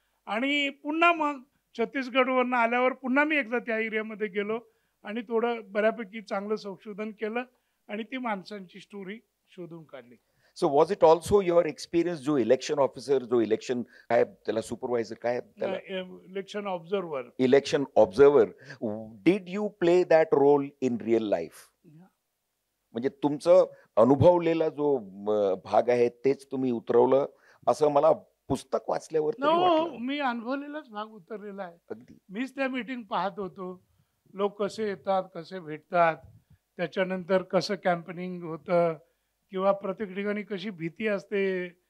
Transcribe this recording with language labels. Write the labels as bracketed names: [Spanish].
[Marathi] आणि पुन्हा मग छत्तीसगडवरनं आल्यावर पुन्हा मी एकदा त्या एरियामध्ये गेलो आणि थोडं बऱ्यापैकी चांगलं संशोधन केलं आणि ती माणसांची स्टोरी शोधून काढली. [English] so was it also your experience जो election officer, जो election [Marathi] काय त्याला सुपरवायझर काय त्याला [English] Election observer. Election observer, did you play that role in real life? [Marathi] म्हणजे तुमचं अनुभवलेला जो भाग आहे तेच तुम्ही उतरवलं असं मला पुस्तक वाचल्यावर तरी वाटलं. मी अनुभवलेलाच भाग उतरलेला आहे. अगदी. मीच त्या मीटिंग पाहत होतो. लोक कसे येतात, कसे भेटतात, त्याच्यानंतर कसं कॅम्पेनिंग होतं किंवा प्रत्येक ठिकाणी कशी भीती असते.